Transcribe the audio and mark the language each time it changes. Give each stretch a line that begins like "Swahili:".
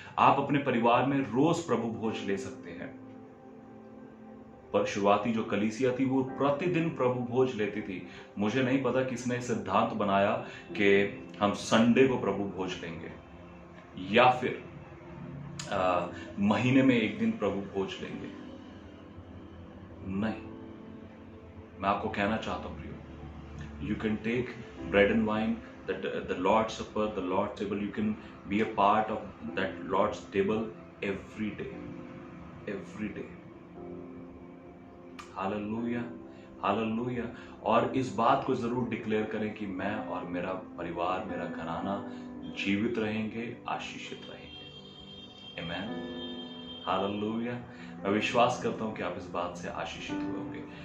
Hindi: आप अपने परिवार में रोज प्रभु भोज ले सकते हैं। पर शुरुआती जो कलीसिया थी वो प्रतिदिन प्रभु भोज लेती थी। मुझे नहीं पता किसने सिद्धांत बनाया कि हम संडे को प्रभु भोज लेंगे, या फिर महीने में एक दिन प्रभु भोज लेंगे। नहीं, मैं आपको कहना चाहता हूं प्रियो,
English: You can take bread and wine, the Lord's Supper, the Lord's table, you can be a part of that Lord's table every day, every day.
Hindi: Hallelujah, hallelujah. और इस बात को जरूर डिक्लेयर करें कि मैं और मेरा परिवार, मेरा घराना जीवित रहेंगे, आशीषित रहेंगे। आमेन, हालेलुया। मैं विश्वास करता हूं कि आप इस बात से आशीषित हुए होंगे।